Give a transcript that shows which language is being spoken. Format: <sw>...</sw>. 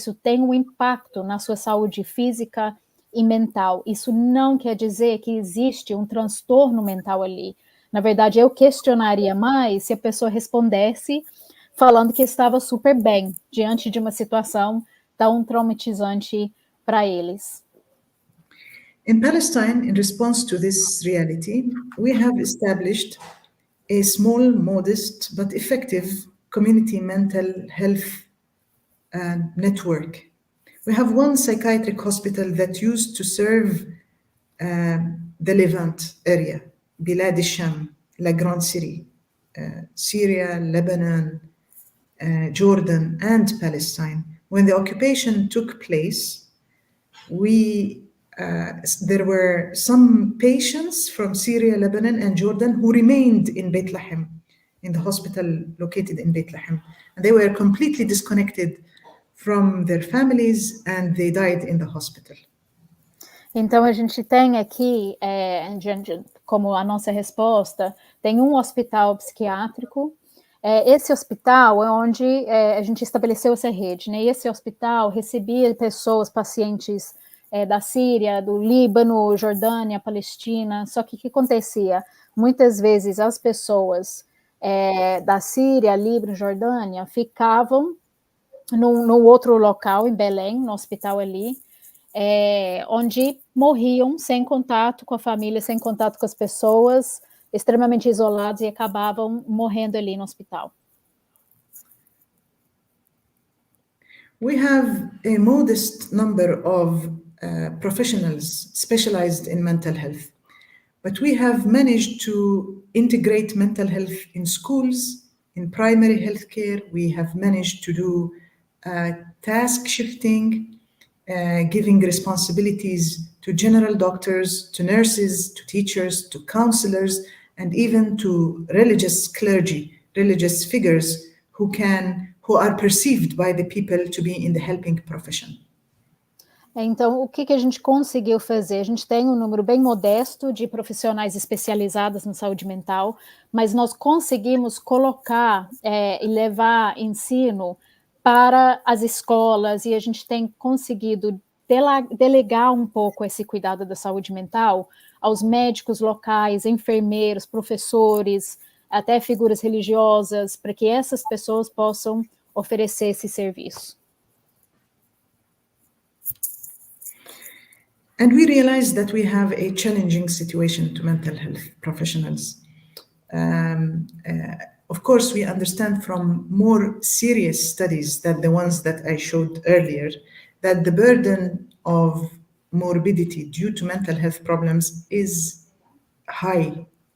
<pt>Isso tem um impacto na sua saúde física e mental. Isso não quer dizer que existe um transtorno mental ali. Na verdade, eu questionaria mais se a pessoa respondesse falando que estava super bem diante de uma situação tão traumatizante para eles.</pt> <en>In Palestine, in response to this reality, we have established a small, modest, but effective community mental health network. We have one psychiatric hospital that used to serve the Levant area, Bilad al-Sham, La Grande Syrie, Syria, Lebanon, Jordan, and Palestine. When the occupation took place, there were some patients from Syria, Lebanon, and Jordan who remained in Beit Lahem, in the hospital located in Beit Lahem. And they were completely disconnected from their families and they died in the hospital.</en> <pt>Então, a gente tem aqui, como a nossa resposta, tem um hospital psiquiátrico. Esse hospital é onde a gente estabeleceu essa rede, né? E esse hospital recebia pessoas, pacientes da Síria, do Líbano, Jordânia, Palestina. Só que o que acontecia? Muitas vezes as pessoas da Síria, Líbano, Jordânia ficavam num outro local, em Belém, no hospital ali, onde morriam sem contato com a família, sem contato com as pessoas, extremamente isolados e acabavam morrendo ali no hospital.</pt> <en>We have a modest number of professionals specialized in mental health, but we have managed to integrate mental health in schools, in primary health care. We have managed to do task shifting, giving responsibilities to general doctors, to nurses, to teachers, to counselors, and even to religious clergy, religious figures who are perceived by the people to be in the helping profession.</en> <pt>Então, o que a gente conseguiu fazer? A gente tem um número bem modesto de profissionais especializados na saúde mental, mas nós conseguimos colocar e levar ensino para as escolas, e a gente tem conseguido delegar um pouco esse cuidado da saúde mental aos médicos locais, enfermeiros, professores, até figuras religiosas, para que essas pessoas possam oferecer esse serviço.</pt> <en>And we realized that we have a challenging situation to mental health professionals. Of course, we understand from more serious studies than the ones that I showed earlier that the burden of morbidity due to mental health problems is high.</en>